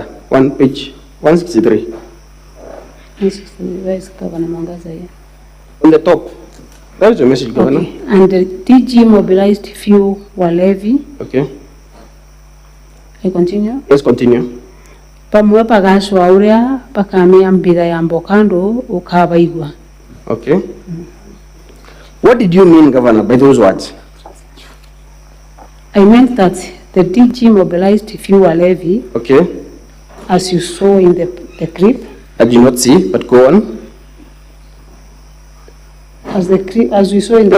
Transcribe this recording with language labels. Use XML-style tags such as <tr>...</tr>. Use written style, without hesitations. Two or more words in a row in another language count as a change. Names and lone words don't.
<en>Page 163. Where is Governor Mwangaza here? On the top. That is your message, Governor. Okay. And the DG mobilized fuel levy. Okay. I continue. Let's continue.</en> <mer>Pamwe pagashwa uria pakamia mbira ya mbokando ukabaigwa.</mer> <en>Okay. What did you mean, Governor, by those words? I meant that the DG mobilized fuel levy, Okay. as you saw in the clip. I did not see, but go on. As we saw in</en>